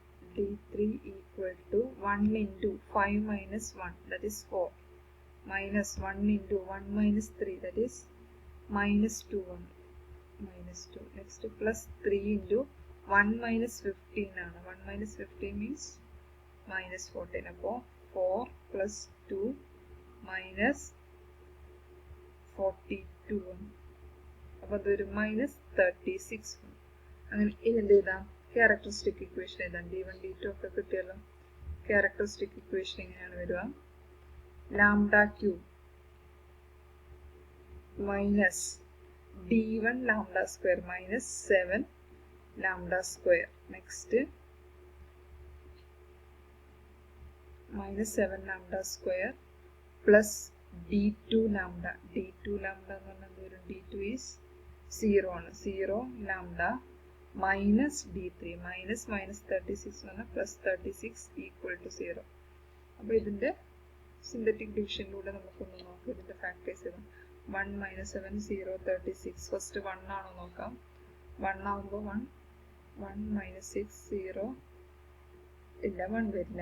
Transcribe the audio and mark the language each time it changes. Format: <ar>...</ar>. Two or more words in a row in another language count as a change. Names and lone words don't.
<en>d3 equal to 1 into 5 minus 1, that is 4, minus 1 into 1 minus 3, that is minus 2, 1, minus 2. Next plus 3 into 1 minus 15 ആണ്. 1 minus 15 means minus 14.</en> <ml>അപ്പോൾ 4 plus 2 minus 42 ആണ്. അപ്പോൾ അതൊരു minus 36 ആണ്. അങ്ങനെ ഇനി എന്ത് എഴുതാം?</ml> <en>characteristic equation</en> <ml>എഴുതാം. d1 d2 ഒക്കെ കിട്ടിയല്ലോ.</ml> <en>characteristic equation</en> <ml>എങ്ങനെയാണ് വരിക?</ml> <en>lambda cube minus d1 lambda square minus 7 lambda square. Next minus 7 lambda square plus d2 lambda.</en> <ml>d2 lambda എന്ന് പറഞ്ഞാൽ d2 is 0 ആണ്.</ml> <en>0 lambda minus d3 minus minus 36</en> <ml>എന്ന് പറഞ്ഞാൽ</ml> <en>plus 36 equal to 0.</en> <ml>അപ്പോൾ ഇതിൻ്റെ</ml> <en>synthetic division</en> <ml>നമുക്കൊന്ന് നോക്കാം. ഇതിൻ്റെ ഫാക്ടേഴ്സ് ചെയ്താൽ 1 minus 7 0 36. ഫസ്റ്റ് 1 ആണോ നോക്കാം. 1 ആകുമ്പോൾ 1 minus 6 0 ഇല്ല, 1 വരില്ല.</ml>